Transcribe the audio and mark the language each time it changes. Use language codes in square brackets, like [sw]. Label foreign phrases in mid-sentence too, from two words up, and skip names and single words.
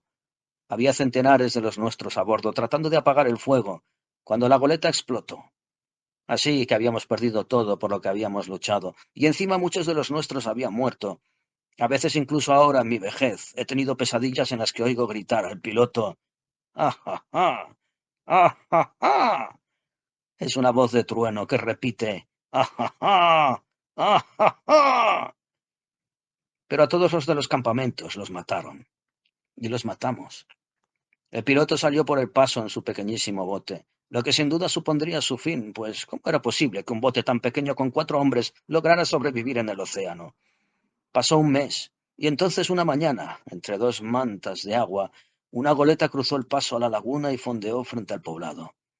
[es] Había centenares de los nuestros a bordo tratando de apagar el fuego, cuando la goleta explotó. Así que habíamos perdido todo por lo que habíamos luchado, y encima muchos de los nuestros habían muerto. A veces incluso ahora, en mi vejez, he tenido pesadillas en las que oigo gritar al piloto: ¡Ah, ja, ja! ¡Ah, ja, ja! Es una voz de trueno que repite: ¡Ah, ja, ja! ¡Ah, ja, ja! Pero a todos los de los campamentos los mataron, y los matamos. El piloto salió por el paso en su pequeñísimo bote, lo que sin duda supondría su fin, pues ¿cómo era posible que un bote tan pequeño con 4 hombres lograra sobrevivir en el océano? Pasó un mes, y entonces una mañana, entre 2 mantas de agua, una goleta cruzó el paso a la laguna y fondeó frente al poblado.